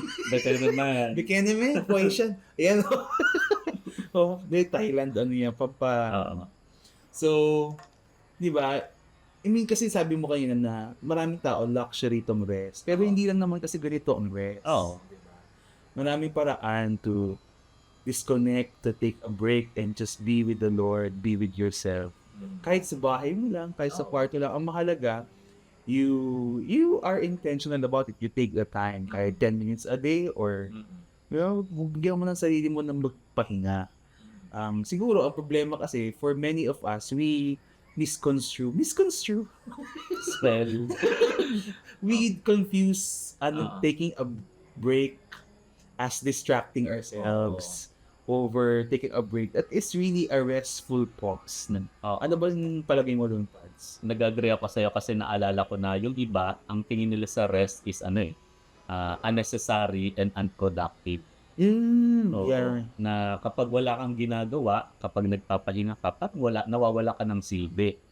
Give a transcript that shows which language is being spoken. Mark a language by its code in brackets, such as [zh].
[tl] Baka naman. Poishan. Ayan. Thailand, yan. So, di ba? [en] I mean, [tl] kasi sabi mo kanina na maraming tao luxury tong rest. Pero hindi lang naman kasi ganito ang rest. Maraming paraan [en] to disconnect, to take a break, and just be with the Lord, be with yourself. [tl] Kahit sa bahay mo lang, kahit sa kwarto lang, ang mahalaga, [en] you are intentional about it. You take the time, [tl] kahit [en] 10 minutes a day, or, [tl] bigyan mo ng sarili mo ng magpahinga. Siguro, ang problema kasi, [en] for many of us, we misconstrue. Spell. We confuse Ah. taking a break as distracting ourselves over taking a break. That is really a restful pause. [tl] Oo. Ano ba yung palagay mo doon, Pads? Nag-agree ako sa'yo kasi naalala ko na yung iba, ang tingin nila sa rest [en] is unnecessary and unproductive. [tl] Oo, [en] Yeah. [tl] na kapag wala kang ginagawa, kapag nagpapahinga ka, parang nawawala ka ng silbi.